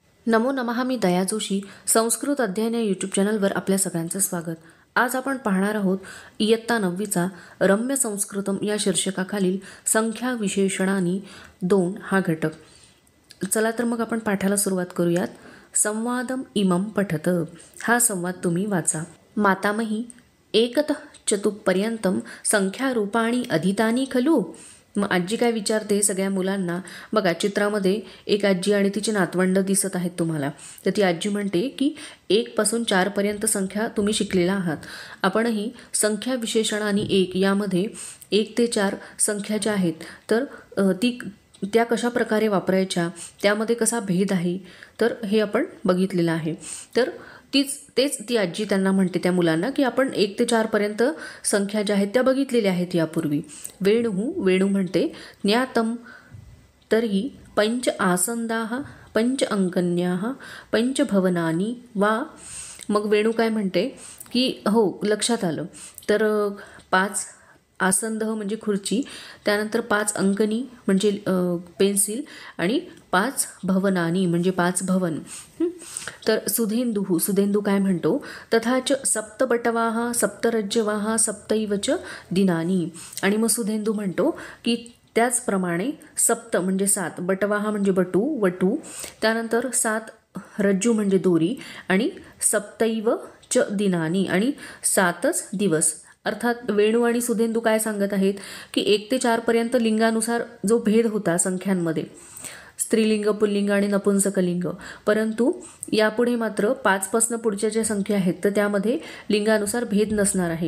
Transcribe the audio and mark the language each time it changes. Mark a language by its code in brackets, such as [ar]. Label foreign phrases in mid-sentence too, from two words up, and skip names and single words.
[sa] नमो नमः. [mr] मी दया जोशी. संस्कृत अध्ययन या यूट्यूब चॅनलवर आपल्या सगळ्यांचं स्वागत. आज आपण पाहणार आहोत इयत्ता 9वीचा रम्य संस्कृतम या शीर्षकाखालील संख्या विशेषणानी 2 हा घटक. चला तर मग आपण पाठाला सुरुवात करूयात. [sa] संवादम इमं पठत. [mr] हा संवाद तुम्ही वाचा. [sa] मातामही एकतः चतुपर्यंतम संख्यारूपाणी अधितानी खलु. [mr] मग आजी काय विचारते सगळ्या मुलांना. बघा चित्रामध्ये एक आजी आणि तिची नातवंड दिसत आहेत तुम्हाला. तर ती आजी म्हणते की 1 पासून 4 पर्यंत संख्या तुम्ही शिकलेला आहात. आपणही संख्या विशेषण आणि 1 यामध्ये 1 ते 4 संख्या ज्या आहेत तर त्या कशा प्रकारे वापरायच्या, त्यामध्ये कसा भेद आहे, तर हे आपण बघितलेलं आहे. तर तेच ती आजी त्यांना म्हणते त्या मुलांना की आपण 1 ते 4 पर्यंत संख्या ज्या आहेत त्या बघितलेल्या आहेत यापूर्वी. वेणू म्हणते [sa] ज्ञातम तर्हि पंच आसंदाः पंच अंकन्याः पंच भवनानी वा. [mr] मग वेणू काय म्हणते की हो लक्षात आलं. तर 5 आसंद म्हणजे खुर्ची, त्यानंतर 5 अंकनी म्हणजे पेन्सिल आणि 5 भवनानी म्हणजे 5 भवन. तर सुधेंदू काय म्हणतो [sa] तथाच सप्तबटवाः सप्तरज्जवाः सप्तैव च दिनानी. [mr] आणि मग सुधेंदू म्हणतो की त्याचप्रमाणे सप्त म्हणजे 7, बटवाः म्हणजे वटू, त्यानंतर 7 रज्जू म्हणजे दोरी आणि [sa] सप्तैव च दिनानी [mr] आणि 7च दिवस. अर्थात वेणू आणि सुधेंदू काय सांगत आहेत की 1 ते 4 पर्यंत लिंगानुसार जो भेद होता संख्यांमध्ये, स्त्रीलिंग, पुल्लिंग आणि नपुंसकलिंग, परंतु यापुढे मात्र 5 पासून पुढच्या ज्या संख्या आहेत तर त्यामध्ये लिंगानुसार भेद नसणार आहे.